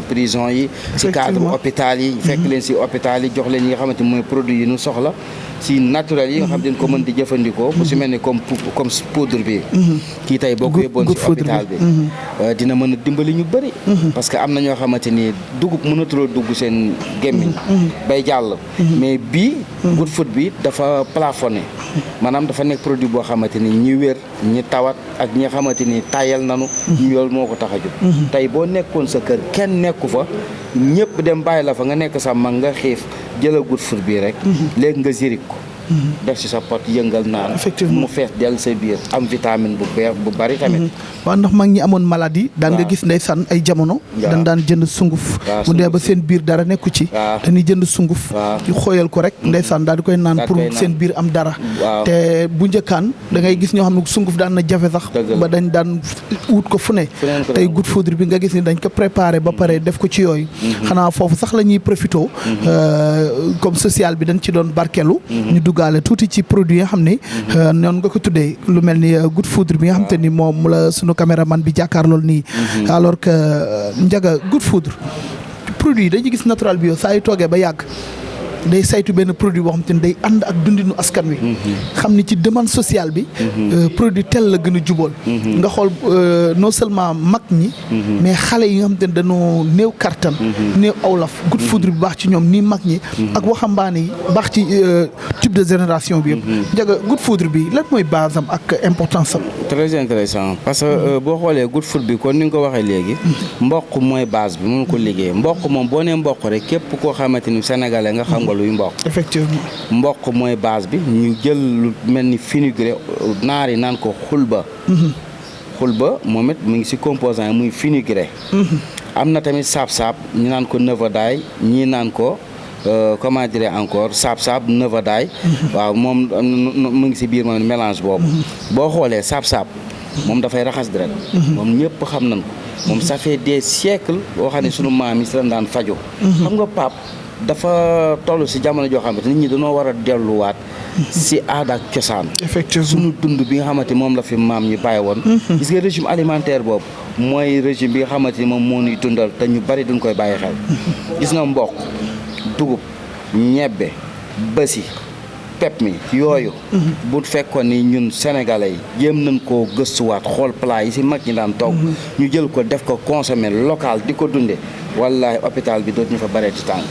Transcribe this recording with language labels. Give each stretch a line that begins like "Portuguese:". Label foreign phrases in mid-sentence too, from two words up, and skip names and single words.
Wolof: prison yi ci cadre hôpital yi fekk leen ci hôpital yi jox leen yi nga xamante mooy produit yi ñu soxla ci naturel yi nga xam ne ko mën di jëfandikoo bu ci mel ni comme poudre bi kii tey boo ko yóbboon ci hôpital bi dina mën a dimbali ñu bëri
French: parce que
Wolof: am na ñoo xamante ni dugub mënatuloo dugg seen gémmiñ bay jàll mais bii
English: good food
Wolof: bi dafa plafonné maanaam dafa nekk produit boo xamante ni ñi wér ñi tawat ak ñi nga xamante ni tayal nanu ñu loolu moo ko tax a jóg tey boo nekkoon sa kër kenn nekku fa ñëpp dem bàyyi la fa nga nekk sa mag nga xiif jëla
English: good food
Wolof: bii rek léegi nga zirik ko def ci sa pot yëngal naan mu fees dell sa biir am vitamine bu bari tamit waaw ndax mag ñi amoon maladie daan nga gis ndeysaan ay jamono dañ daan jënd sunguf bu dee ba seen biir dara nekku ci dañuy jënd sunguf di xooyal ko rek ndeysaan daal di koy naan pour seen biir am dara te bu njëkkaan da ngay gis ñoo xam ne sunguf daan na jafe sax ba dañ daan wut ko fu ne tey
English: good food
Wolof: bi nga gis ni dañ ko préparé ba pare def ko ci yooyu xanaa foofu sax la ñuy profité comme social bi dañ ci doon barkelu ñu duggaale tuuti ci produit yi nga xam ne noonu nga ko tuddee lu mel ni
English: good food
Wolof: bi nga xam te ni moom la sunu caméraman bi jàkkaarlool nii
French: alors que
Wolof: Ndiaga
English: good food
Wolof: produit yi dañuy gis Natural Bio saa yu toogee ba yàgg day saytu benn produit boo xam te ne day ànd ak dundinu askan wi xam ni ci
French: demande sociale
Wolof: bi produit tel la gën a jubóol nga xool
French: non seulement
Wolof: mag ñi mais xale yi nga xam te ne dañoo néew kartan néew awlaf
English: good food
Wolof: bi baax ci ñoom nii mag ñi ak waxambaane yi baax ci
French: type de génération
Wolof: bi yëpp Ndiaga
English: good food
Wolof: bi lan mooy base am ak importance am
French: très intéressant parce que
Wolof: boo xoolee
English: good food
Wolof: bi kon ni nga ko waxee léegi mboq mooy base bi mun ko liggéey mboq moom boo nee mboq rek képp koo xamante ni sénégalais nga xam nga luy mboq effectivement mboq mooy base bi ñu jël lu mel ni fenugrec naar yi naan ko xulba moom it mu ngi ci composant yi muy fenugrec am na tamit saab-saab ñu naan ko nevadaay ñii naan ko
French: comment dire encore
Wolof: saab-saab nevadaay waaw moom mu ngi ci biir moom mélange boobu boo xoolee saab-saab moom dafay raxas deret moom ñëpp xam nañ ko moom
French: ça fait des siècles
Wolof: boo xam ne sunu maam yi si lañ daan fajo xam nga pap dafa toll ci jamono joo xamante nit ñi dañoo war a delluwaat ci aada ak cosaan effectivement suñu dund bi nga xamante moom la fi maam ñu bàyyi woon gis nga
French: régime alimentaire
Wolof: boobu mooy régime bi nga xamante ni moom moo ñuy dundal te ñu bari duñ koy bàyyi xel gis nga mboq dugub ñebbe basi pep mi yooyu bu fekkoon ni ñun sénégalais yi jéem nañ koo gëstuwaat xool plat yi ci mag ñi daan togg ñu jël ko def ko
French: consommer local
Wolof: di ko dunde wallahi hôpital bi dootuñu fa baree ci tànk